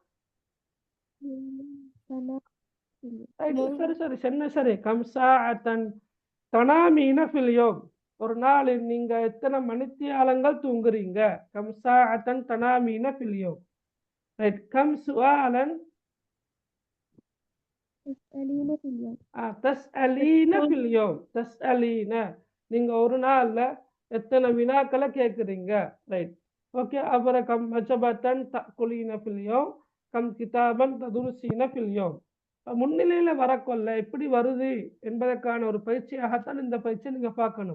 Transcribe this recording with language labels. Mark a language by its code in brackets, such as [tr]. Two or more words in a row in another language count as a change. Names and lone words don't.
[ar] تنام [ta] சரி சரி [ar] كم ساعةً تنامين في اليوم. [ta] ஒரு நாளில் நீங்க எத்தனை மணித்தியாலங்கள் தூங்குறீங்க? [ar] كم ساعةً تنامين في اليوم. ரைட். كم سؤالاً تسألين في اليوم تسألين في اليوم. [ta] தஸ்அலீன நீங்க ஒரு நாள்ல எத்தனை வினாக்களை கேட்குறீங்க? [en] Right. OK. [ar] அப்புறம் كم وجبةً تأكلين في اليوم. كم كتاباً تدرسين في اليوم. [ta] முன்னிலையில வரக்கொள்ள எப்படி வருது என்பதற்கான ஒரு பயிற்சியாகத்தான் இந்த பயிற்சியை நீங்க பார்க்கணும்.